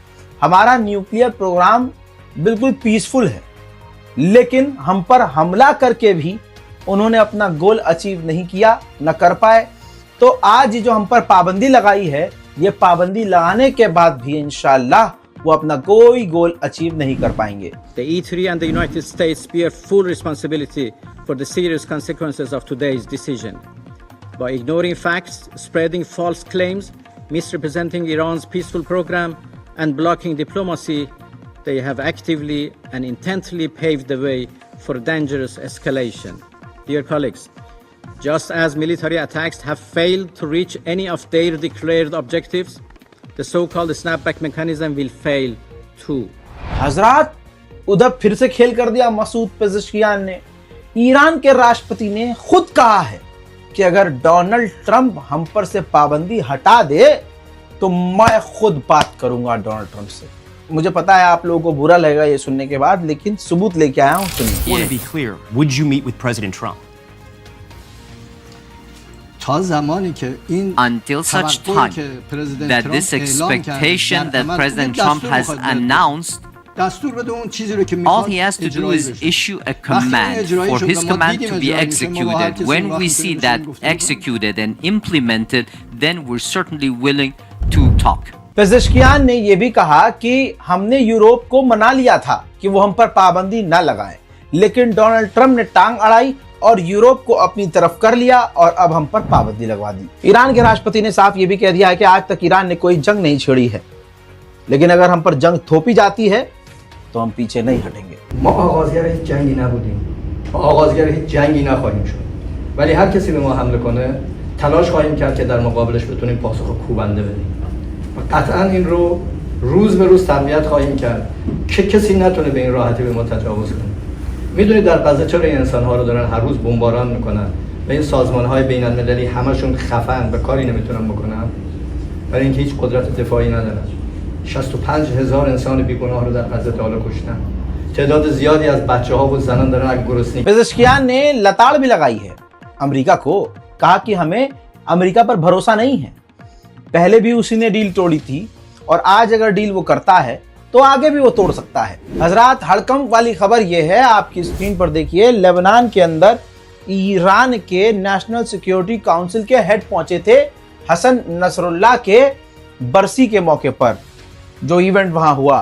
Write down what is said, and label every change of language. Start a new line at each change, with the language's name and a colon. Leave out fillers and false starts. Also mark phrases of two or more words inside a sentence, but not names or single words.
Hindi: हमारा
English: nuclear program
Hindi: बिल्कुल पीसफुल है, लेकिन हम पर हमला करके भी उन्होंने अपना
English: goal achieve
Hindi: नहीं किया, न कर पाए। तो आज जो हम पर पाबंदी लगाई है, ये पाबंदी लगाने के बाद भी
Arabic: إن شاء الله
Hindi: वो अपना कोई
English: goal achieve
Hindi: नहीं कर पाएंगे।
English: The E3 and the United States bear full responsibility for the serious consequences of today's decision. By ignoring facts, spreading false claims, misrepresenting Iran's peaceful program, and blocking diplomacy, they have actively and intently paved the way for dangerous escalation. Dear colleagues, just as military attacks have failed to reach any of their declared objectives, the so-called snapback mechanism will fail too.
Hindi: हजरात, उधर फिर से खेल कर दिया मसूद पेज़ेश्कियान ने। ईरान के राष्ट्रपति ने खुद कहा है कि अगर डोनाल्ड ट्रंप हम पर से पाबंदी हटा दे तो मैं खुद बात करूंगा डोनाल्ड ट्रंप से। मुझे पता है आप लोगों को बुरा लगेगा ये सुनने के बाद, लेकिन सबूत लेके आया हूं, सुनिए।
English: Want to be clear, would you meet with President Trump? Until such time that this expectation that President Trump has announced, all he has to do is issue a command for his command to be executed. When we see that executed and implemented, then we're certainly willing to talk.
Hindi: पेज़ेश्कियान ने यह भी कहा कि हमने यूरोप को मना लिया था कि वो हम पर पाबंदी न लगाएं, लेकिन डोनाल्ड ट्रंप ने टांग अड़ाई और यूरोप को अपनी तरफ कर लिया और अब हम पर पाबंदी लगवा दी। ईरान के राष्ट्रपति ने साफ ये भी कह दिया है कि आज तक ईरान ने कोई जंग नहीं छेड़ी है, लेकिन अगर हम पर जंग थोपी जाती है तो हम पीछे नहीं हटेंगे।
Persian: ولی هر کسی به ما حمله کنه تلاش خواهیم کرد که در مقابلش بتونیم پاسخ کوبنده بدیم. و قطعا این رو روز به روز تقویت خواهیم کرد که کسی نتونه به این راحتی به ما تجاوز کنه. میدونید در غزه چرا این انسان‌ها رو دارن هر روز بمباران میکنن و این سازمان‌های بین‌المللی همشون خفن و کاری نمیتونن بکنن برای اینکه هیچ قدرت دفاعی ندارن. 65,000 انسان بیگناه رو در غزه تا حالا کشتن. تعداد زیادی از بچه‌ها و زنان دارن از گرسنگی.
Hindi: पेज़ेश्कियान ने लताड़ भी लगाई है अमेरिका को, कहा कि हमें अमेरिका पर भरोसा नहीं है. पहले भी उसी ने डील तोड़ी थी और आज अगर डील वो करता है तो आगे भी वो तोड़ सकता है. हजरात, हड़कंप वाली खबर ये है, आपकी स्क्रीन पर देखिए, लेबनान के अंदर ईरान के
English: National Security Council
Hindi: के हेड पहुंचे थे हसन नसरुल्लाह के बरसी के मौके पर जो इवेंट वहां हुआ.